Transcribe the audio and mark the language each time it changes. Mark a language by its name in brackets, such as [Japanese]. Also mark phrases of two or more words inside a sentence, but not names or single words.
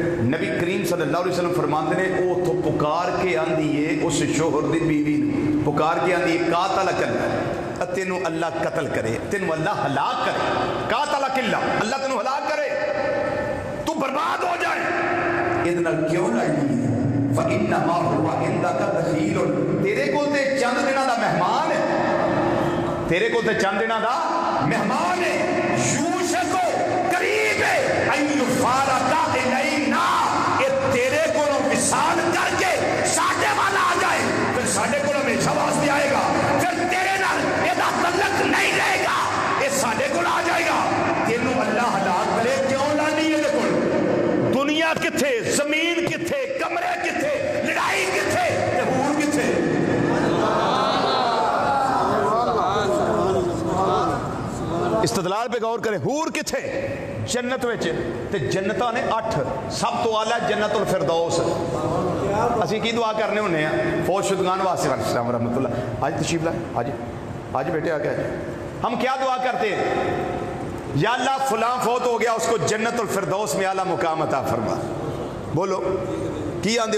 [Punjabi] نبی کریم [Arabic] صلی اللہ علیہ وسلم [Punjabi] فرماتے ہیں وہ تو پکار کے آندی ہے اس شوہر دی بیوی پکار کے آندی ہے [Arabic] قاتلک اللہ، [Punjabi] تینوں اللہ قتل کرے، تینوں اللہ ہلاک کرے، [Arabic] قاتلک اللہ [Punjabi] تینوں ہلاک کرے، تو برباد ہو جائے، ادنا کیوں لڑنی ہے؟ [Arabic] فَإِنَّمَا هُوَ عِنْدَكَ دَخِيلٌ، [Punjabi] تیرے کو تے چند دنوں دا مہمان ہے، تیرے کو تے چند دنوں دا مہمان ہے، یوشکو قریب ہے [Arabic] ان یفارق الینا، [Punjabi] یہ تیرے کو وصال کر کے ساڈے والا آ جائے، پھر ساڈے کو ہمیشہ واسطے آئے گا، پھر تیرے نال یہ تعلق نہیں رہے گا، یہ ساڈے کو آ جائے گا، تینوں اللہ ہلاک کرے، کیوں لانی ہے کو؟ دنیا کتھے، زمین کتھے، کمرے کتھے، لڑائی کتھے، تے حور کتھے؟ استدلال پہ غور کریں، حور کتھے؟ جنت وچ، تے جنتاں نے 8، سب تو اعلیٰ جنت الفردوس۔ اسی کی دعا کرنے ہونے ہیں فوج شدگان واسطے، [Arabic] السلام ورحمۃ اللہ، [Punjabi] آج تشریف لائے، آج بیٹے آ گئے، [Urdu] ہم کیا دعا کرتے ہیں؟ یا اللہ فلاں فوت ہو گیا، اس کو جنت الفردوس میں اعلیٰ مقام عطا فرما، [Punjabi] بولو کی آندے ہو؟